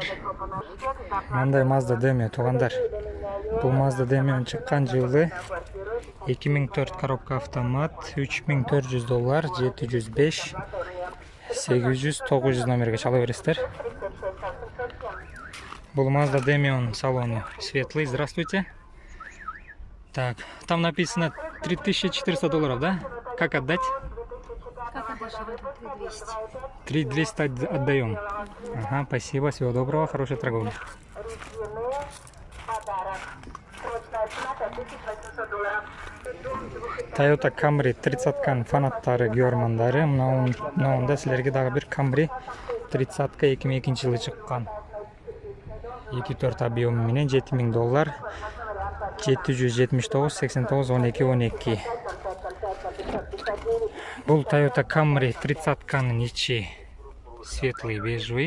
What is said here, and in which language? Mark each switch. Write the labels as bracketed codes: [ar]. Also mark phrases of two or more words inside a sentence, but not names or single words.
[ky] Мындай Mazda Demio туугандар. Бул Mazda Demio чыккан жылы 2004 коробка автомат, $3400, 705, 800, 900 номерге чала бересиздер. Бул Mazda Demio салону светлый. Здравствуйте. [ru] Так, там написано $3400, да? Как отдать? Как отдашь, 3200. 3200 отдаем. Ага, спасибо, всего доброго, хорошей торговли. [ky] Toyota Camry 30-кан фанаттары, күйөрмандары. Мынауында силерге дагы бир Camry 30-ка 2002-жылы чыккан. 2.4 объем менен $7000. 779, 89, 12, 12. Бул Toyota Camry 30-канын ичи [ru] светлый, бежевый.